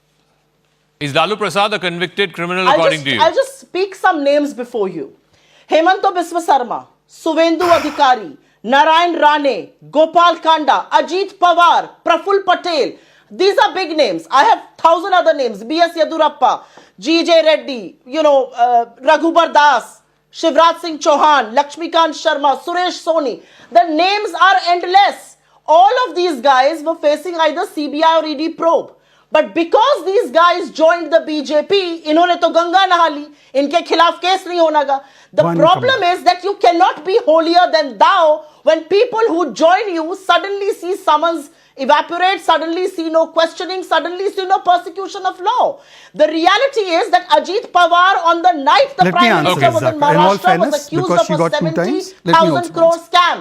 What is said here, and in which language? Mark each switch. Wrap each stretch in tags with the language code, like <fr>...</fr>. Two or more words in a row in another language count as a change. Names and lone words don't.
<en>Is Lalu Prasad a convicted criminal according to you? I'll just speak some names before you. Hemanto Biswa Sarma, Suvendu Adhikari, Narayan Rane, Gopal Kanda, Ajit Pawar, Praful Patel. These are big names. I have 1,000 other names. B.S. Yadurappa, G.J. Reddy, Raghubar Das, Shivraj Singh Chauhan, Lakshmikant Sharma, Suresh Soni. The names are endless. All of these guys were facing either CBI or ED probe. But because these guys joined the BJP,</en> <hi>इन्होंने तो गंगा नहा ली, इनके खिलाफ केस नहीं होनागा.</hi> <en>The problem is that you cannot be holier than thou when people who join you suddenly see summons evaporate, suddenly see no questioning, suddenly see no persecution of law. The reality is that Ajit Pawar on the night the Prime Minister was in Maharashtra was accused of a 70,000 crore scam.</en>